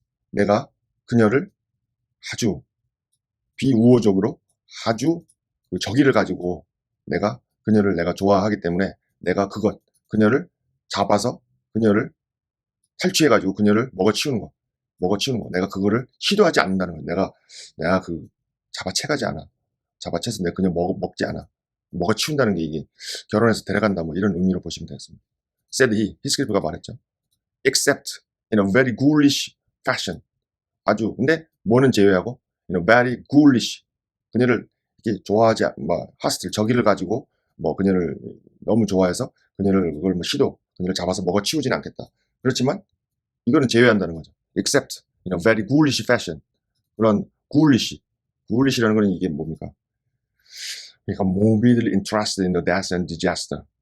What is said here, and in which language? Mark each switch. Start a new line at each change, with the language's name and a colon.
Korean: 내가 그녀를 아주 비우호적으로 아주 그 적의를 가지고 내가 그녀를 내가 좋아하기 때문에 내가 그녀를 잡아서 그녀를 탈취해가지고 그녀를 먹어치우는 거. 내가 그거를 시도하지 않는다는 거야. 내가 잡아채가지 않아. 잡아채서 내가 그냥 먹지 않아. 먹어치운다는 게 이게 결혼해서 데려간다 뭐 이런 의미로 보시면 되겠습니다.
English: said he,
Korean: 히스클리프가 말했죠.
English: except in a very ghoulish fashion.
Korean: 아주, 근데 뭐는 제외하고
English: in a very ghoulish.
Korean: 그녀를 이렇게 좋아하지, hostile, 적의를 가지고 그녀를 너무 좋아해서 그녀를 그녀를 잡아서 먹어치우진 않겠다. 그렇지만 이거는 제외한다는 거죠.
English: except in a very ghoulish fashion.
Korean: 그런 ghoulish.ghoulish.이라는 거는 이게 뭡니까?
English: 그러니까 morbidly interested in the death and disaster.